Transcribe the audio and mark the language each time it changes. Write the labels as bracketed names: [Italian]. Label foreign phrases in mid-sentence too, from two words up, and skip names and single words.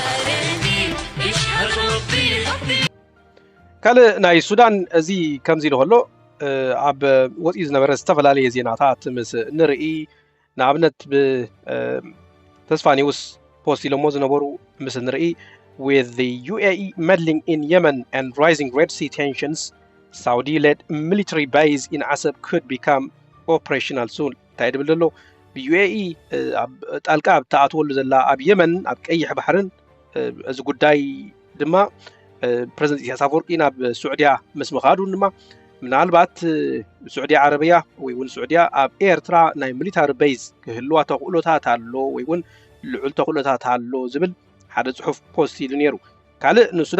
[Tigrinya] ካልእ ናይ ሱዳን እዚ ከምዚ ኢሉ ከሎ ኣብ ወፂኡ ዝነበረ ዝተፈላለየ ዜናታት ምስ ንርኢ ንኣብነት ብተስፋ ኒውስ ፖስት ኢሎሞ ዝነበሩ ምስ ንርኢ [English] with the UAE meddling in Yemen and rising Red Sea tensions Saudi-led military base in Asab could become operational soon. [Tigrinya] ታይድብል ዘሎ UAE ጣልቃ ተኣትወሉ ዘላ ኣብ የመን ኣብ ቀይሕ ባሕርን እዚ ጉዳይ ድማ ፕሬዝደንት ኢሳያስ ኣፈወርቂ ናብ ሱዑድያ ምስ ምኻዱ ድማ ምናልባት ሱዑድያ ዓረብያ ወይ እውን ሱዑድያ ኣብ ኤርትራ ናይ ሚሊታሪ ቤዝ ክህልዋ ተኽእሎታት ኣሎ ወይ እውን ልዑል ተኽእሎታት ኣሎ ዝብል ሓደ ጽሑፍ ፖስት ኢሉ ነይሩ ካልእ ንሱዳን